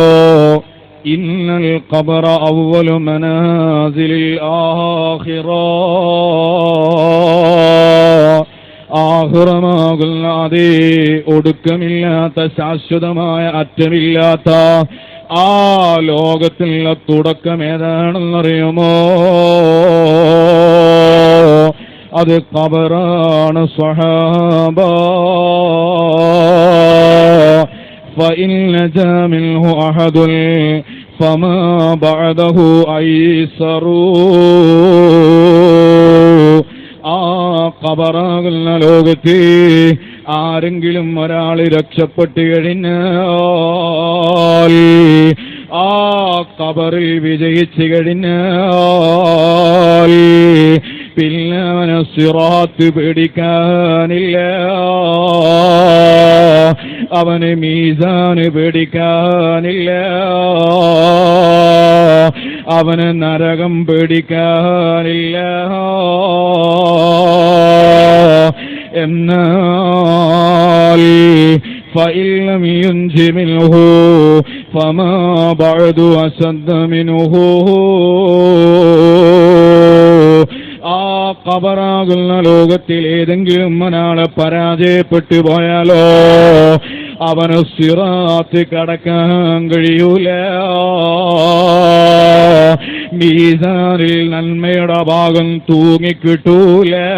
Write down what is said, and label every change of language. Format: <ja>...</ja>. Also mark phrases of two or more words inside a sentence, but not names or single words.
<ar>إن القبر أول منازل الآخرة,</ar> <ml>ആഖിറമാകുന്ന അതേ ഒടുക്കമില്ലാത്ത ശാശ്വതമായ അറ്റമില്ലാത്ത ആ ലോകത്തിലുള്ള തുടക്കം ഏതാണെന്നറിയുമോ? അത് ഖബറാണ് സ്വഹാബ.</ml> <ar>فإن نجا منه أحد فما بعده أيسر.</ar> <ml>ആ ഖബറാകുന്ന ലോകത്തെ ആരെങ്കിലും ഒരാൾ രക്ഷപ്പെട്ടു കഴിഞ്ഞാൽ, ആ ഖബറിൽ വിജയിച്ചു കഴിഞ്ഞാൽ പിന്നെ അവന് സിറാത്ത് പേടിക്കാനില്ല, അവന് മീസാന് പേടിക്കാനില്ല, അവന് നരകം പേടിക്കാനില്ല.</ml> <ar>എന്നാൽ فإن لم ينج منه فما بعد أشد منه.</ar> <ml>ആ ഖബറാകുന്ന ലോകത്തിൽ ഏതെങ്കിലും ഒരാളെ പരാജയപ്പെട്ടു പോയാലോ അവന് സിറാത്ത് കടക്കാൻ കഴിയൂല. മീസാനിൽ നന്മയുടെ ഭാഗം തൂങ്ങിക്കിട്ടൂല.</ml>